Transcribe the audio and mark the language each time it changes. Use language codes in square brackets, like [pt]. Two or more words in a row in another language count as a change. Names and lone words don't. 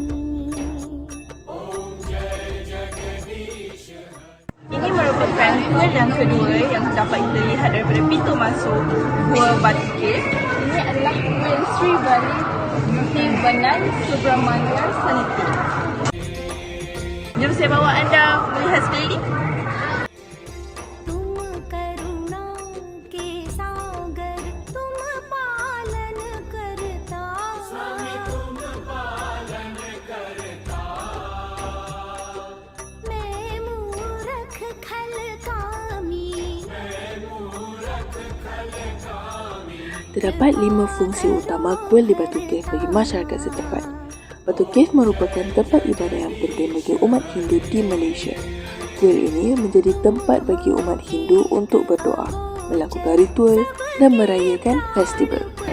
[ms] Ini merupakan kuil yang kedua yang dapat kita lihat daripada pintu masuk Gua Batu Caves. Ini adalah kuil Sri Bali Tivanan Subramania Saniti. Jom saya bawa anda melihat sekeliling. [hi] तुम करुणा के सागर, तुम पालन करता। मैं मूर्ख खल कामी। [ms] Terdapat 5 fungsi utama kuil di Batu Caves bagi masyarakat setempat. Batu Caves merupakan tempat ibadah yang penting bagi umat Hindu di Malaysia. Kuil ini menjadi tempat bagi umat Hindu untuk berdoa, melakukan ritual dan merayakan festival.